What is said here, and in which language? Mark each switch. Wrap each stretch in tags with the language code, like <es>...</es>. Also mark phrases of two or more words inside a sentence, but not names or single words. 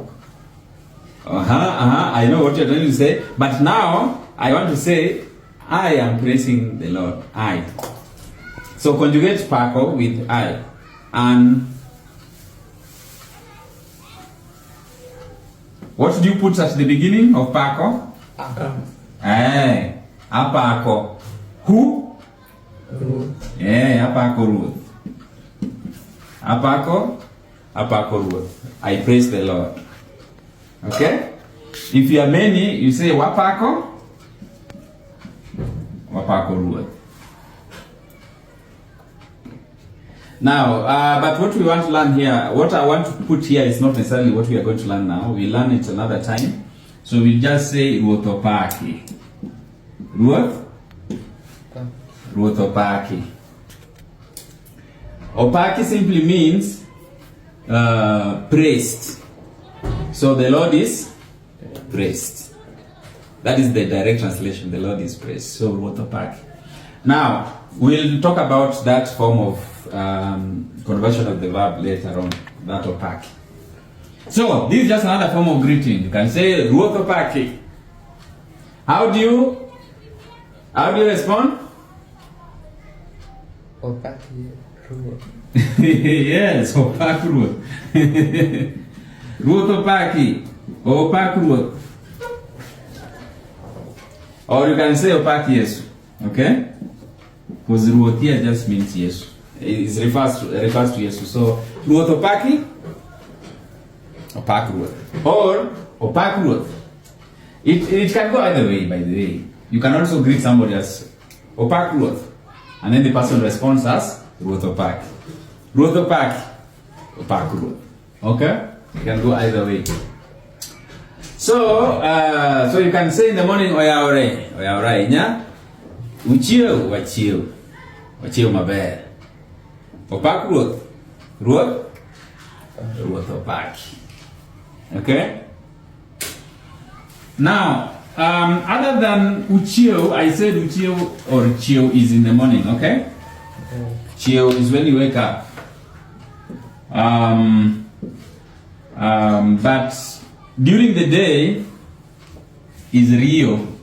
<en>I know what you're trying to say. But now, I want to say, I am praising the Lord. I. So conjugate pako with I. And what do you put at the beginning of pako?</en> <luo>Apako. Who? Ruoth. Apako Ruoth. Apako Ruoth.</luo> <en>I praise the Lord. Okay? If you are many, you say wapako.</en> <luo>Wapako Ruoth.</luo> <en>Now, but what we want to learn here, what I want to put here is not necessarily what we are going to learn now. We'll learn it another time. So we'll just say</en> <luo>Ruoth opaki.</luo> <en>Ruoth?</en> <luo>Ruoth opaki.</luo> <en>Opaki simply means praised. So the Lord is praised. That is the direct translation. The Lord is praised. So</en> <luo>Ruoth opaki.</luo> <en>Now, we'll talk about that form of conversion of the verb later on, that opaki. So, this is just another form of greeting. You can say</en> <luo>Ruoth opaki.</luo> <en>How do you respond?</en> <luo>Opaki Ruoth. Yes, opaki Ruoth. Ruoth opaki. Opaki Ruoth.</luo> <en>Or you can say</en> <luo>opaki Yesu.</luo> <en>Okay? Because Ruoth here just means Yesu. It refers to Yesu. So,</en> <luo>Ruoth opaki. Opaki Ruoth. Or opaki Ruoth.</luo> <en>It can go either way, by the way. You can also greet somebody as</en> <luo>opaki Ruoth.</luo> <en>And then the person responds as</en> <luo>Ruoth opaki. Ruoth opaki. Opaki Ruoth.</luo> <en>Okay? You can go either way. So you can say in the morning,</en> <luo>oya ore, nya. Uchio, wachio maber. Opaki Ruoth. Ruoth opaki.</luo> <en>Okay? Now, other than uchio, I said uchio or chio is in the morning, okay? Chio is when you wake up. But during the day is Rio.</en>